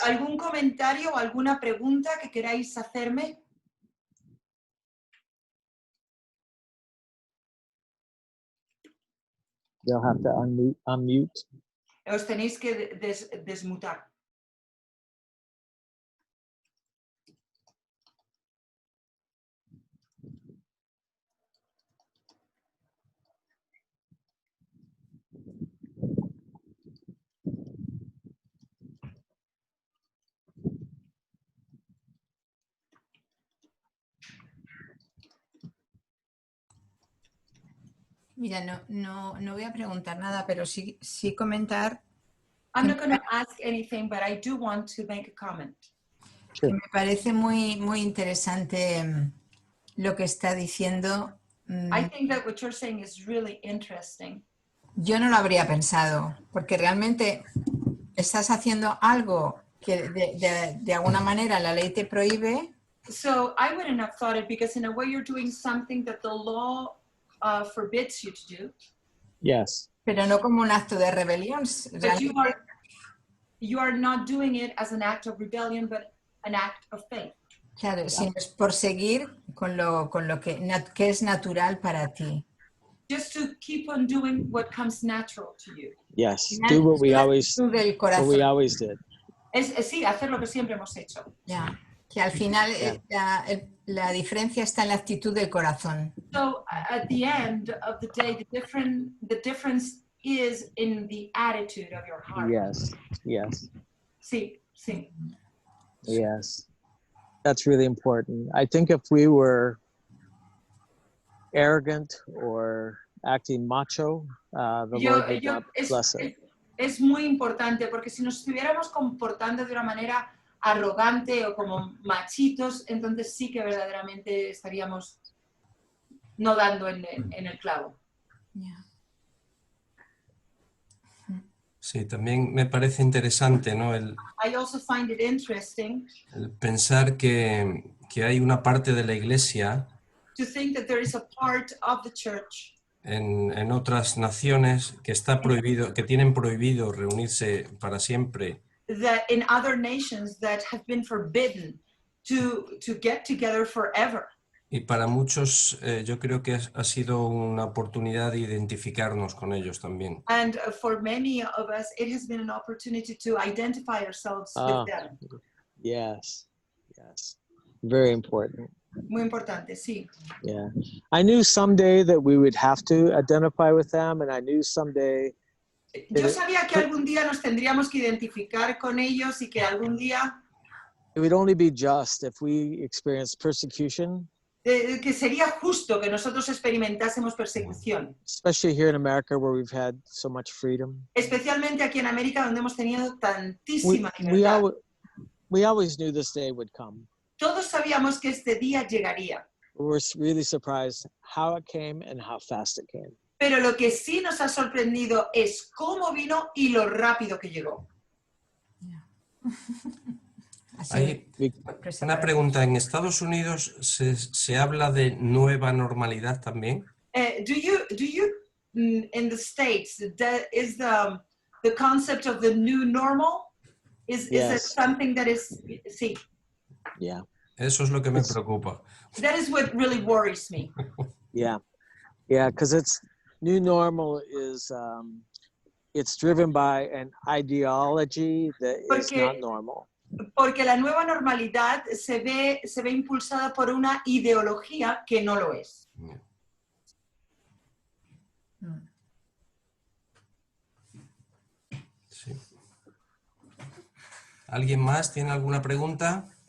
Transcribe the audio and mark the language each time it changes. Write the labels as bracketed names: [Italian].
[Spanish] ¿Algún comentario o alguna pregunta que queráis hacerme? [English] They'll have to unmute. [Spanish] Os tenéis que desmutar. Mira, no voy a preguntar nada, pero sí comentar. [English] I'm not going to ask anything, but I do want to make a comment. Sure. [Spanish] Que me parece muy interesante lo que está diciendo. [English] I think that what you're saying is really interesting. [Spanish] Yo no lo habría pensado, porque realmente estás haciendo algo que de alguna manera la ley te prohíbe. [English] So I wouldn't have thought it because in a way you're doing something that the law forbids you to do. Yes. [Spanish] Pero no como un acto de rebelión. [English] But you are not doing it as an act of rebellion, but an act of faith. [Spanish] Claro, sino es por seguir con lo que es natural para ti. [English] Just to keep on doing what comes natural to you. Yes. Do what we always did. [Spanish] Sí, hacer lo que siempre hemos hecho. Ya. Que al final la diferencia está en la actitud del corazón. [English] So at the end of the day, the difference is in the attitude of your heart. Yes. [Spanish] Sí. [English] Yes. That's really important. I think if we were arrogant or acting macho, the Lord would not bless it. [Spanish] Es muy importante porque si nos estuviéramos comportando de una manera arrogante o como machitos, entonces sí que verdaderamente estaríamos no dando en el clavo. [English] Yeah. [Spanish] Sí, también me parece interesante, ¿no? [English] I also find it interesting [Spanish] El pensar que que hay una parte de la iglesia [English] to think that there is a part of the church [Spanish] en otras naciones que está prohibido, que tienen prohibido reunirse para siempre [English] that in other nations that have been forbidden to get together forever. [Spanish] y para muchos yo creo que ha sido una oportunidad de identificarnos con ellos también. [English] And for many of us, it has been an opportunity to identify ourselves Ah. with them. Yes, yes. Very important. [Spanish] Muy importante, sí. [English] Yeah. I knew someday that we would have to identify with them, and I knew someday [Spanish] Yo sabía que algún día nos tendríamos que identificar con ellos y que algún día [English] it would only be just if we experienced persecution, [Spanish] que sería justo que nosotros experimentásemos persecución, [English] especially here in America where we've had so much freedom. [Spanish] especialmente aquí en América donde hemos tenido tantísima libertad. [English] We always knew this day would come. [Spanish] Todos sabíamos que este día llegaría, [English] We were really surprised how it came and how fast it came. [Spanish] pero lo que sí nos ha sorprendido es cómo vino y lo rápido que llegó. Hay una pregunta, ¿en Estados Unidos se habla de nueva normalidad también? [English] Do you in the States, is the concept of the new normal? Is it Yes. something that is, [Spanish] sí, [English] Yeah, [Spanish] Eso es lo que me preocupa. [English] that is what really worries me. yeah, yeah, because it's new normal is it's driven by an ideology that is [Spanish] Porque- [English] not normal. [Spanish] Porque la nueva normalidad se ve impulsada por una ideología que no lo es. Sí. ¿Alguien más tiene alguna pregunta?